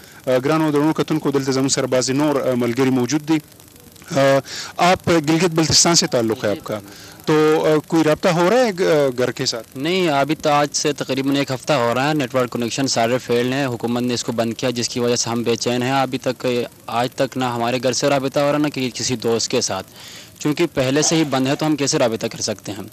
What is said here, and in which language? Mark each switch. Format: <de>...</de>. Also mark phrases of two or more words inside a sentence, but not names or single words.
<ps>ګرانو درنو کتونکو، دلته زموږ سره بعضې نور ملګري موجود دي.</ps> <ur>آپ گلگت بلتستان سے تعلق ہے آپ کا، تو کوئی رابطہ ہو رہا ہے گھر کے ساتھ؟ نہیں، ابھی تو آج سے تقریباً 1 ہفتہ ہو رہا ہے، نیٹ ورک کنیکشن سارے فیلڈ ہیں، حکومت نے اس کو بند کیا جس کی وجہ سے ہم بے چین ہیں. ابھی تک آج تک نہ ہمارے گھر سے رابطہ ہو رہا نہ کہ کسی دوست کے ساتھ، چونکہ پہلے سے ہی بند ہے تو ہم کیسے رابطہ کر سکتے ہیں؟</ur>